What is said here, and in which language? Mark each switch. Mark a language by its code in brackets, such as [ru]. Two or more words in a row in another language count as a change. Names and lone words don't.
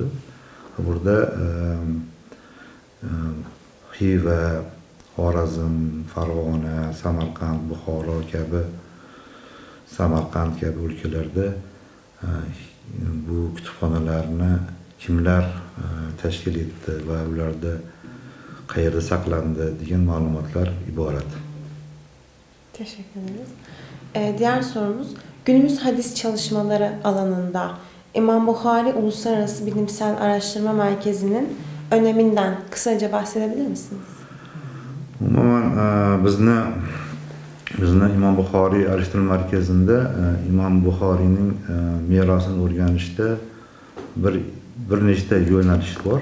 [uz] Burada Xiva, Xorazm, Farg'ona, Samarqand, Buxoro kabi o'lkalarda bu kutubxonalarni kimlar tashkil etdi va ularda qayerda saqlandi degan ma'lumotlar iborat. [tr] Teşekkür ederiz. Diğer sorumuz, günümüz hadis çalışmaları alanında İmam Buxoriy Uluslararası Bilimsel Araştırma Merkezi'nin öneminden kısaca bahsedebilir misiniz? [uz] Umuman bizni İmam Buxoriy Araştırma Merkezi'nde İmam Buxoriyning merosini o'rganishda bir nechta yo'nalish bor.